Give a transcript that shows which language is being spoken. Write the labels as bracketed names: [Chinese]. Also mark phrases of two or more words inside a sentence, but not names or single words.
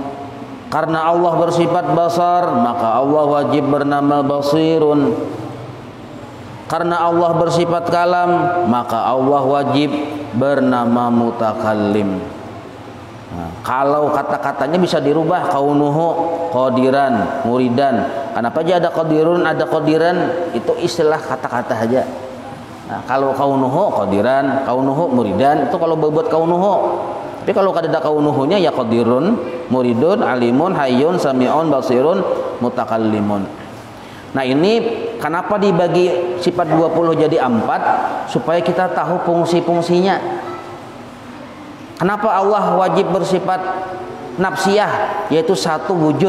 [Banjar] Karena Allah bersifat basar, maka Allah wajib bernama basirun. Karena Allah bersifat kalam, maka Allah wajib bernama mutakallim. Nah, kalau kata-katanya bisa dirubah, [Arabic] كونه قادرا مريدا. [Banjar] Kenapa aja ada qadirun, ada qadiran, itu istilah kata-kata aja. Nah, kalau [Arabic] كونه قادرا كونه مريدا, [Banjar] itu kalau berbuat kaunuhu. Tapi kalau kada ada kaunuhunya ya [Arabic] قادر مريد عالم حي سميع بصير متكلم. [Banjar] Nah, ini kenapa dibagi sifat 20 jadi 4? Supaya kita tahu fungsi-fungsinya. Kenapa Allah wajib bersifat nafsiyah, yaitu satu wujud.